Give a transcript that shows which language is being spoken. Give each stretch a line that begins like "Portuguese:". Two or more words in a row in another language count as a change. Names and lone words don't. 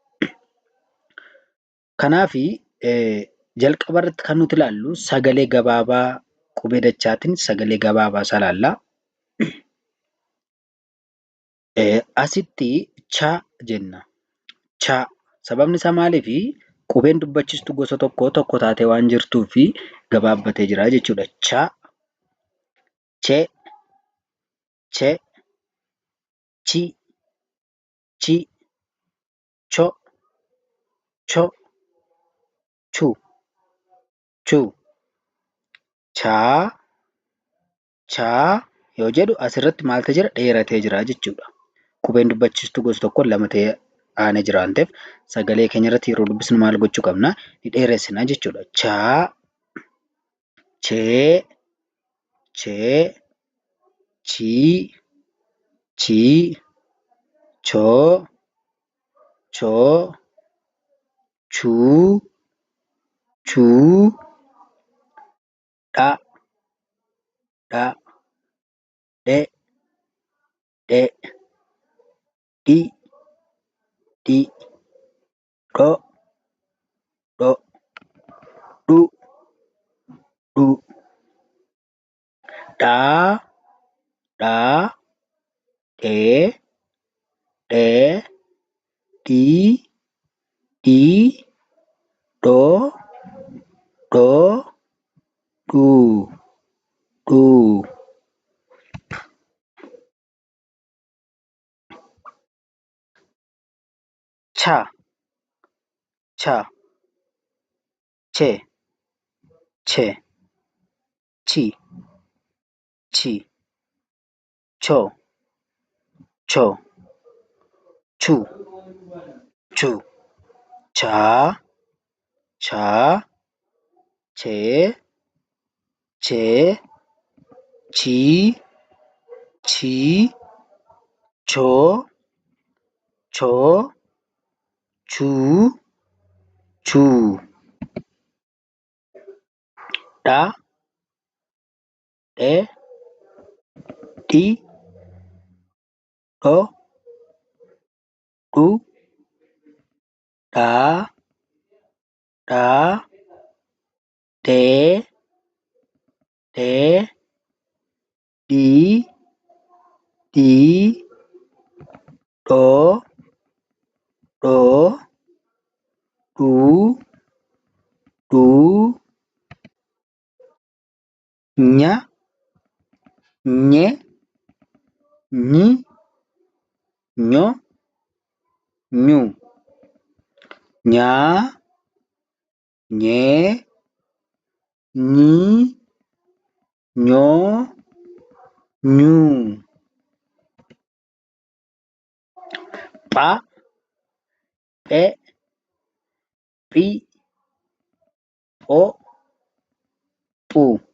Oromo: Kanaafi jalqaba irratti kan nuti ilaallu sagalee gabaabaa qubee dachaatiin sagalee gabaabaa isaa ilaallaa. Asitti cha jenna. Cha sababni isaa maaliifi qubeen dubbachiistuu gosa tokko taatee waan jirtuufi gabaabbatee jira jechuudha. Cha, che, che, chi, chi, cho, cho, chu, chu. Chaa, chaa yoo jedhu asirratti maal ta'ee jira? Dheeratee jira jechuudha. Qubeen dubbachiistuu gosa tokkoon lama ta'ee aanee jira waan ta'eef sagalee keenya irratti yeroo dubbisnu maal gochuu qabna? Ni dheeressina jechuudha. Chaa, chee, chee, chii, chii, choo, choo, chuu, chuu, dha, dha, dhe, dhe, di, di, dho, dho, du, du, dhaa, dhaa, dhee, dhee, dhii, dhii, dhoo, dhoo, dhuu, dhuu. Cha, cha, che, che, chi, chi, cho, cho, chu, chu. Cha, cha, che, che, chi, chi, cho, cho, chu, chu. Dha, dhe, di, dho, du, dhaa, dhaa, dhee, dhee, dhii, dhii, dhoo, dhoo, dhuu, dhuu, nya, nye, nyi, nyo, nyu. Nyaa, nyee, nyii, nyoo, nyuu. Pha, phe, phi, pho, phu.